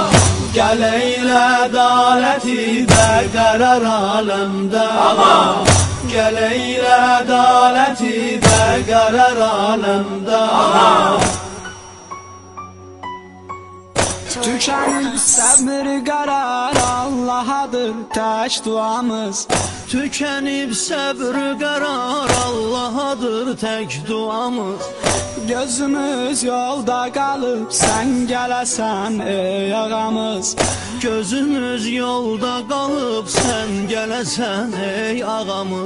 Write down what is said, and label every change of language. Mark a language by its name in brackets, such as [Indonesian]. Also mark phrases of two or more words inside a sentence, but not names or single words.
[Azerbaijani] Gel eyle adaleti berqərar aləmdə ağam. Gel eyle adaleti berqərar aləmdə ağam. [Turkish] Tükenip sabır karar Allah'adır tek duamız. [Azerbaijani] Tükenib səbr qərar Allahadır tək duamız. [Turkish] Gözümüz yolda kalıp sen gələsən ey ağamız. [Azerbaijani] Gözümüz yolda qalıb sən gələsən ey ağamız.